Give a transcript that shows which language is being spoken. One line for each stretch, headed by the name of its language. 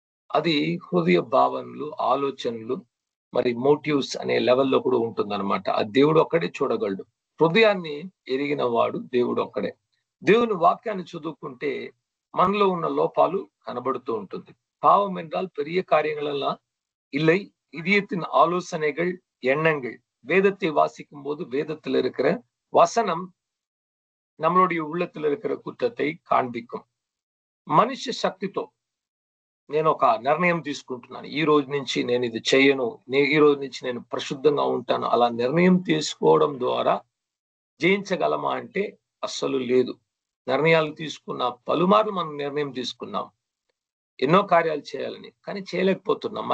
Telugu: అది హృదయ భావనలు, ఆలోచనలు, మరి మోటివ్స్ అనే లెవెల్లో కూడా ఉంటుందన్నమాట. ఆ దేవుడు ఒక్కడే చూడగలడు. హృదయాన్ని ఎరిగిన వాడు దేవుడు ఒక్కడే. దేవుని వాక్యాన్ని చదువుకుంటే మనలో ఉన్న లోపాలు కనబడుతూ ఉంటుంది.
Tamil: பாவம் என்றால் பெரிய காரியங்களெல்லாம் இல்லை, இதயத்தின் ஆலோசனைகள், எண்ணங்கள். வேதத்தை வாசிக்கும் போது வேதத்தில் இருக்கிற வசனம் நம்மளுடைய உள்ளத்தில் இருக்கிற குற்றத்தை காண்பிக்கும்.
Telugu: మనిషి శక్తితో నేను ఒక నిర్ణయం తీసుకుంటున్నాను, ఈ రోజు నుంచి నేను ఇది చేయను, ఈ రోజు నుంచి నేను పరిశుద్ధంగా ఉంటాను, అలా నిర్ణయం తీసుకోవడం ద్వారా జయించగలమా అంటే అస్సలు లేదు. నిర్ణయాలు తీసుకున్న పలుమార్లు మనం నిర్ణయం తీసుకున్నాం ఎన్నో కార్యాలు చేయాలని, కానీ చేయలేకపోతున్నాం.